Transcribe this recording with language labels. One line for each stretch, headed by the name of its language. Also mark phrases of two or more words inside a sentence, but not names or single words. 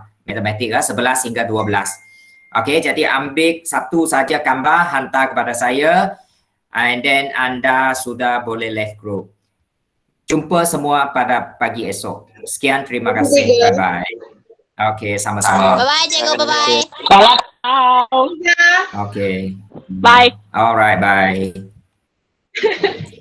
Malay: Matematik 11 hingga 12. Okey, jadi ambil satu saja gambar, hantar kepada saya.
English: And then
Malay: anda sudah boleh
English: left group.
Malay: Jumpa semua pada pagi esok. Sekian, terima kasih. Bye-bye. Okey, sama-sama. Bye-bye, cikgu. Bye-bye. Salam. Okay. Bye.
English: All right. Bye.